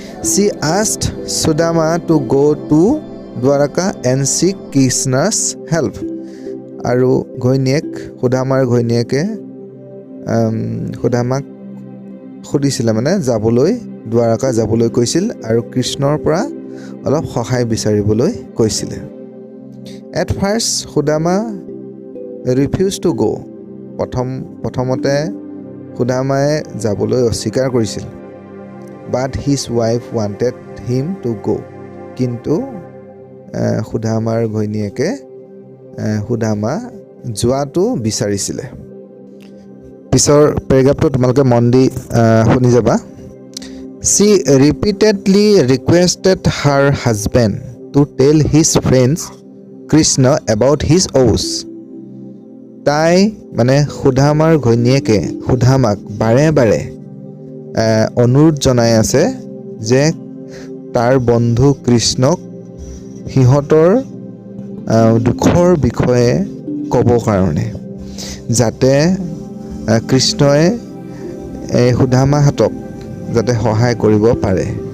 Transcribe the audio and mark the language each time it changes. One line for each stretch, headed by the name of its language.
English: She asked Sudama to go to Dwaraka and seek Krishna's help.
Assamese: আৰু সুদামাৰ ঘৈণীয়েকে সুদামাক সুধিছিলে মানে দ্বাৰকা যাবলৈ কৈছিল আৰু কৃষ্ণৰ পৰা অলপ সহায় বিচাৰিবলৈ কৈছিলে।
English: At first Sudama refuse to go'.
Assamese: প্ৰথমতে সুদামাই যাবলৈ অস্বীকাৰ কৰিছিল।
English: But his wife wanted him to go'.
Assamese: কিন্তু সুদামাৰ ঘৈণীয়েকে সুদামা যোৱাটো বিচাৰিছিলে। পিছৰ পেৰেগ্ৰাফটো তোমালোকে মন দি শুনি যাবা।
English: She repeatedly requested her husband to tell his friends Krishna about his woes.
Assamese: তাই মানে সুদামাৰ ঘৈণীয়েকে সুদামাক বাৰে বাৰে অনুৰোধ জনাই আছে যে তাৰ বন্ধু কৃষ্ণক সিহঁতৰ দুখৰ বিষয়ে ক'ব কাৰণে, যাতে কৃষ্ণই সুদামাহঁতক যাতে সহায় কৰিব পাৰে।